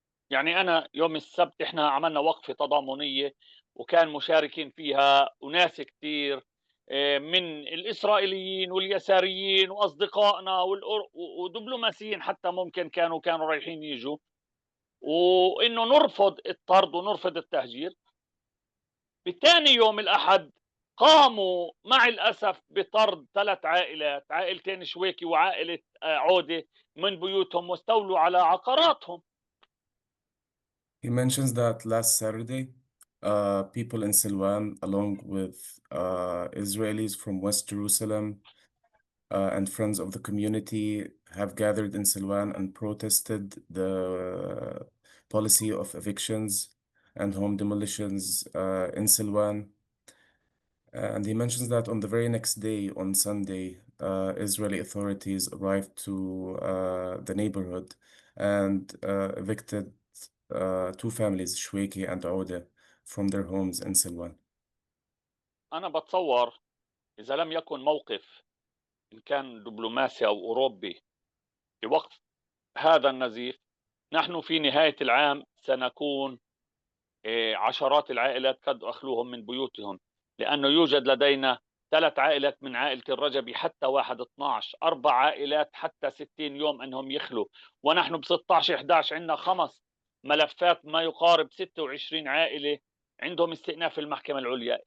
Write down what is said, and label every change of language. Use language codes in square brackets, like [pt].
[ar] يعني أنا يوم السبت إحنا عملنا وقفة تضامنية وكان مشاركين فيها وناس كتير من الإسرائيليين واليساريين وأصدقائنا ودبلوماسيين حتى ممكن كانوا رايحين يجوا، وإنه نرفض الطرد ونرفض التهجير. بالتاني يوم الأحد قاموا مع الأسف بطرد 3 عائلات، عائلتين شويكي وعائلة عودة، من بيوتهم واستولوا على عقاراتهم. [en] He mentions that last Saturday, people in Silwan, along with Israelis from West Jerusalem and friends of the community, have gathered in Silwan and protested the policy of evictions and home demolitions in Silwan. And he mentions that on the very next day, on Sunday, Israeli authorities arrived to the neighborhood and evicted two families, Shweki and Oude, from their homes in Silwan. [ar] أنا بتصور إذا لم يكن موقف إن كان دبلوماسي أو أوروبي بوقف هذا النزيف، نحن في نهاية العام سنكون عشرات العائلات قد أخلوهم من بيوتهم، لأنه يوجد لدينا 3 عائلات من عائلة الرجبي حتى 1/12، 4 عائلات حتى 60 يوم أنهم يخلوا، ونحن ب16/11 عندنا 5 ملفات ما يقارب 26 عائلة عندهم استئناف المحكمة العليا.